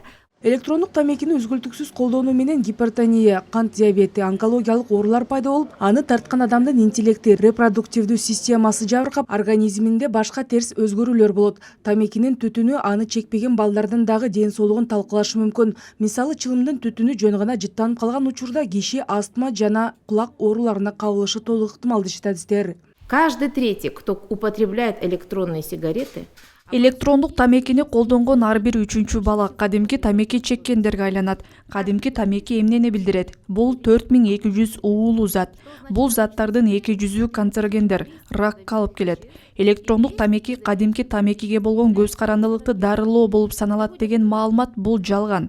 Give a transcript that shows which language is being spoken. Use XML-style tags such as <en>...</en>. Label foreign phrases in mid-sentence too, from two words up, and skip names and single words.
<ky>Электрондук тамекини үзгүлтүксүз колдонуу менен гипертония, кант диабети, онкологиялык оорулар пайда болуп, аны тарткан адамдын интеллекти, репродуктивдүү системасы жабыркап, организминде башка терс өзгөрүүлөр болот. Тамекинин түтүнү аны чекпеген балдардын дагы ден соолугун талкалашы мүмкүн. Мисалы, чылымдын түтүнү жөн гана жыттанып калган учурда киши астма жана кулак ооруларына кабылышы толук ыктымал дешет адистер.</ky> <ru>Каждый третий, кто употребляет электронные сигареты,</ru> <ky>электрондук тамекини колдонгон ар бир үчүнчү бала кадимки тамеки чеккендерге айланат. Кадимки тамеки эмнени билдирет? Бул 4200 уулуу зат. Бул заттардын 200-ü канцерогендер, ракка алып келет. Электрондук тамеки кадимки тамекиге болгон көз карандылыкты дарылоо болуп саналат деген маалымат бул жалган.</ky>